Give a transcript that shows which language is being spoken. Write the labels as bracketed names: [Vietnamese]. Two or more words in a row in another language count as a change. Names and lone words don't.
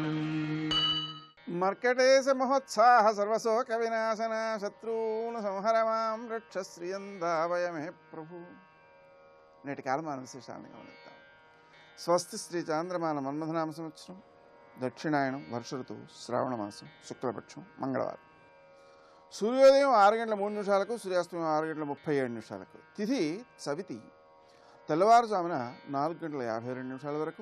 [Sanskrit] मर्कटेश महोत्साह सर्वशोक विनाशन शत्रून् संहर मां रक्ष श्रियंदावयमे प्रभु। [Telugu] నేటి కాలమాన విశేషాలను గమనిద్దాం. స్వస్తి శ్రీ చాంద్రమాన మన్మథనామ సంవత్సరం, దక్షిణాయనం, వర్ష ఋతువు, శ్రావణ మాసం, శుక్లపక్షం, మంగళవారం. సూర్యోదయం 6:03 సూర్యాస్తమయం 6:37 తిథి చవితి, తెల్లవారుజామున 4:52 వరకు.